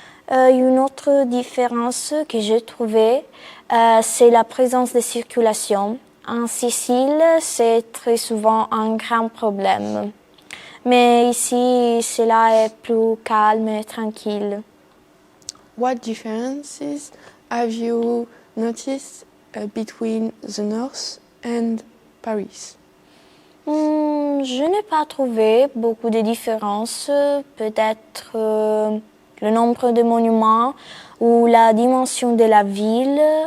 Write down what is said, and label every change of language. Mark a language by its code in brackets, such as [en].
[fr] Une autre différence que j'ai trouvée, c'est la présence de circulation. En Sicile, c'est très souvent un grand problème. Mais ici, cela est plus calme et tranquille. [en] What differences have you noticed between the North and Paris? [fr] Je n'ai pas trouvé beaucoup de différences. Peut-être le nombre de monuments ou la dimension de la ville.